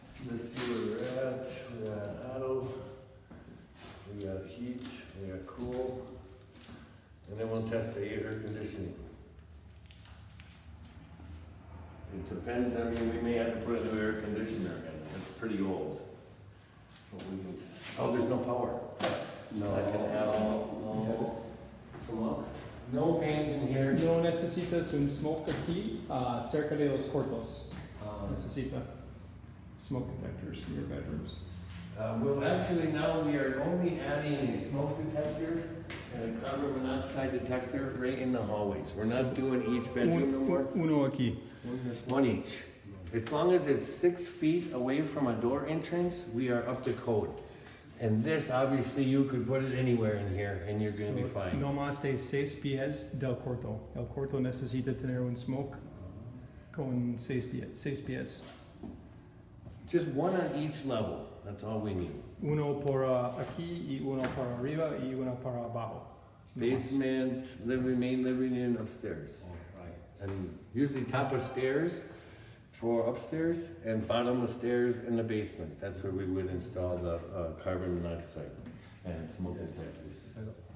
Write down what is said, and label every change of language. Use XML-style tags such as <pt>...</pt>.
<en>Let's see where we're at. We got auto, we got heat, we got cool, and then we'll test the air conditioning. It depends, I mean, we may have to put a new air conditioner in, it's pretty old. But we can, oh, there's no power. No. That can happen. No. Smoke. No paint in here.</en> <es>No necesitas un smoke aquí, cerca de los cuartos. Necesita</es> <en>smoke detectors for your bedrooms. Well, actually now we are only adding a smoke detector and a carbon monoxide detector right in the hallways. We're not doing each bedroom no more.</en> <es>Uno aquí.</es> <en>One each. As long as it's 6 feet away from a door entrance, we are up to code. And this, obviously, you could put it anywhere in here and you're gonna be fine.</en> <es>No más de 6 pies del cuarto. El cuarto necesita tener un smoke con 6 pies.</es> <en>Just one on each level, that's all we need.</en> <es>Uno por aquí y uno por arriba y uno para abajo.</es> <en>Basement, main living room, upstairs. Right. And usually top of stairs for upstairs and bottom of stairs in the basement. That's where we would install the carbon monoxide and smoke detectors.</en>